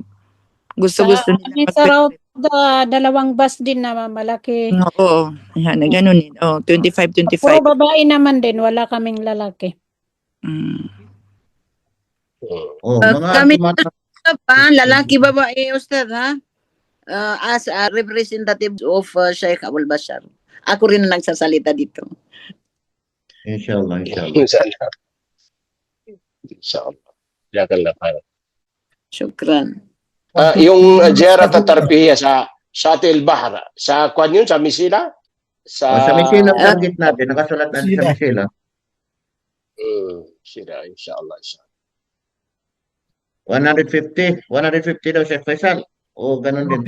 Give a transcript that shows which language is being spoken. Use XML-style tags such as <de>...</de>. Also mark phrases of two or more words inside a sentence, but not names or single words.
<tl>Gusto nila. Sa route, 2 bus din na malaki. Oo, yan, ganun din. 25. Puro babae naman din, wala kaming lalaki. Kami lalaki, babae, Ustad, ha?</tl> <en>As a representative of Sheikh Abul Bashar.</en> <tl>Ako rin ang nagsasalita dito.</tl> <ar>Inshallah. جزاك الله خير. Shukran.</ar> <tl>Yung</tl> <ar>زيارة ترفيهية</ar> <tl>sa Shati al-Bahar, sa kuan yun, sa Misila? Sa Misila, target natin, nakasulat natin sa Misila. Sila, inshallah. 150 daw, Sheikh Faisal. O ganun din,</tl>